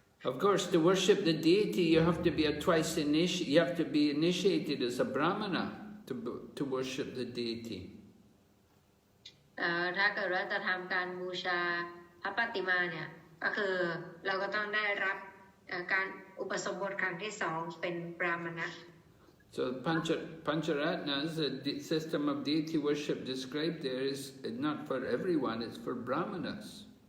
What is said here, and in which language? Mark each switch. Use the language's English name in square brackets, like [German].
[English] Of course, to worship the deity, you have to be you have to be initiated as a brahmana to worship the deity. [Thai] ถ้าเกิดว่าจะทำการบูชาพระปฏิมาเนี่ยก็คือเราก็ต้องได้รับการอุปสมบทครั้งที่สองเป็นบรามณะ [English] So Pancharatnas, the system of deity worship described there is not for everyone, it's for brahmanas.